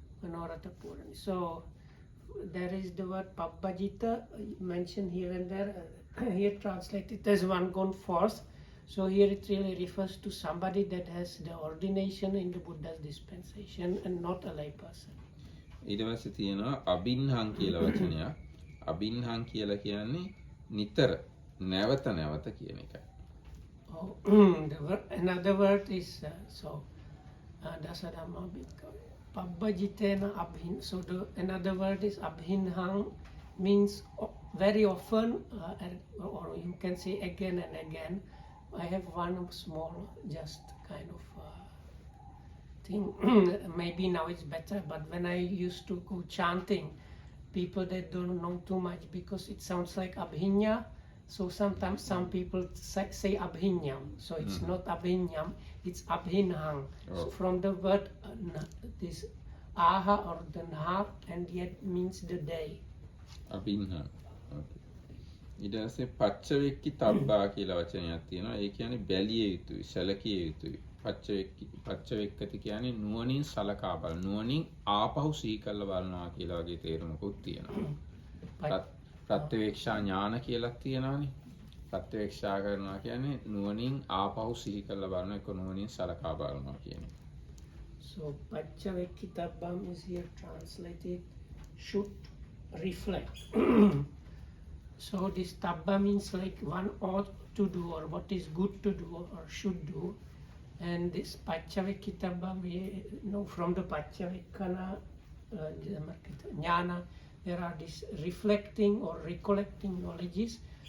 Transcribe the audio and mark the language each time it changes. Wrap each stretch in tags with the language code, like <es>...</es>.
<en>Manoratha Purani. So there is the word Pabbajita mentioned here and there. Here translated as one gone forth. So here it really refers to somebody that has the ordination in the Buddha's dispensation and not a lay person.</en> <si>ඊට පස්සේ තියෙනවා අබින්හං කියලා වචනයක්. අබින්හං කියලා කියන්නේ නිතර නැවත නැවත කියන එකයි.</si> <en>Another word is Dasadhamma Pabbajitena abhin. So another word is abhinhang, means very often, or you can say again and again. I have one small, just kind of thing. Maybe now it's better, but when I used to go chanting, people that don't know too much because it sounds like abhinya. So sometimes some people say abhinyam. So it's not abhinyam, it's abhinhang. So from the word this aha or the nha, and yet means the day. Abhinhang. Okay.</en> <si>ඊට පස්සේ පච්චවෙක්කි තබ්බා කියලා වචනයක් තියෙනවා. ඒ කියන්නේ බැලිය යුතුයි, සැලකිය යුතුයි. පච්චවෙක්කති කියන්නේ නුවණින් සලකා බලන, නුවණින් ආපහු සිහි කරලා බලනවා කියලා වගේ තේරුමකුත් තියෙනවා. ප්‍රත්‍යවේක්ෂා ඥාන කියලා තියෙනවානේ. ප්‍රත්‍යවේක්ෂා කරනවා කියන්නේ නුවණින් ආපහු සිහි කරලා බලන එක, නුවණින් සලකා බලනවා කියන එක.</si> <en>So පච්චවෙක්කි තබ්බම් is here translated should reflect. So this tabba means like one ought to do, or what is good to do or should do. And this Paccavekkitabba, we know from the Paccavekkana jnana, there are these reflecting or recollecting knowledges.</en>